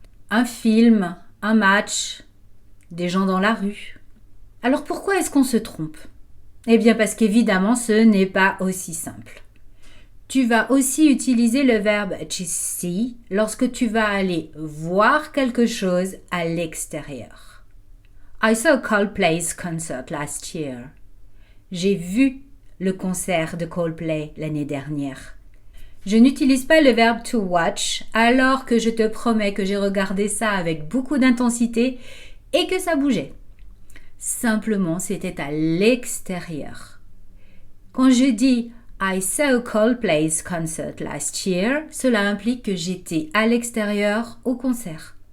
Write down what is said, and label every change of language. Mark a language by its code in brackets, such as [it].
[fr] Un film, un match, des gens dans la rue. Alors pourquoi est-ce qu'on se trompe ? Eh bien parce qu'évidemment, ce n'est pas aussi simple. Tu vas aussi utiliser le verbe to see lorsque tu vas aller voir quelque chose à l'extérieur. [en] I saw Coldplay's concert last year. [fr] J'ai vu le concert de Coldplay l'année dernière. Je n'utilise pas le verbe to watch alors que je te promets que j'ai regardé ça avec beaucoup d'intensité et que ça bougeait. Simplement, c'était à l'extérieur. Quand je dis [en] I saw Coldplay's concert last year, [fr] cela implique que j'étais à l'extérieur au concert.